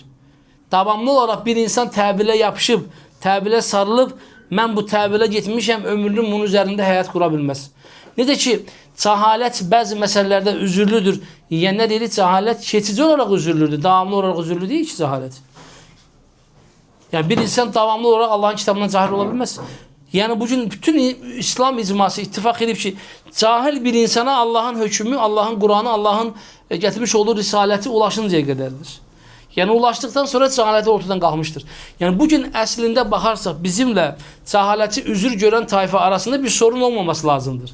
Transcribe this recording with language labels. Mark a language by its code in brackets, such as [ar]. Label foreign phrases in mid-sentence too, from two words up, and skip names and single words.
[az] Davamlı olaraq bir insan təvilə yapışıb, təvilə sarılıb, mən bu təvilə getmişəm, ömrünün bunun üzərində həyat qura bilməz. Necə ki, cəhalət bəzi məsələlərdə üzürlüdür. Yəni, nə deyilir? Cəhalət keçici olaraq üzürlüdür, davamlı olaraq üzürlü deyil ki, cəhalət. Yəni, bir insan davamlı olaraq Allahın kitabından cahil ola bilməz. [tr] Yani bugün bütün İslam icması ittifak edip ki cahil bir insana Allah'ın hükmü, Allah'ın Kur'an'ı, Allah'ın getirmiş olduğu risaleti ulaşıncaya kadardır. Yani ulaştıktan sonra cehaleti ortadan kalkmıştır. Yani bugün [az] əslində baxarsaq [tr] bizimle cehaleti üzür gören tayfa arasında bir sorun olmaması lazımdır.